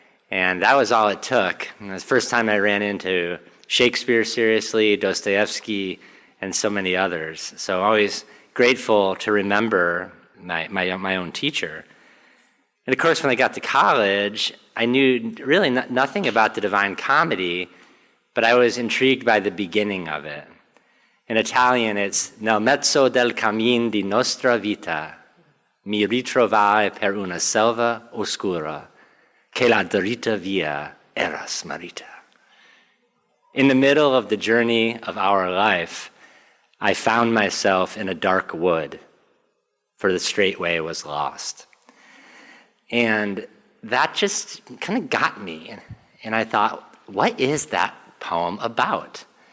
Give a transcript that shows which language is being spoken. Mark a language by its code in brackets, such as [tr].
[en] And that was all it took. And it was the first time I ran into Shakespeare seriously, Dostoevsky, and so many others. So always grateful to remember my own teacher. And of course, when I got to college, I knew really nothing about the Divine Comedy, but I was intrigued by the beginning of it. In Italian, it's [it] Nel mezzo del cammin di nostra vita mi ritrovai per una selva oscura che la dritta via era smarrita. [en] In the middle of the journey of our life, I found myself in a dark wood, for the straight way was lost. And that just kind of got me. And I thought, what is that poem about?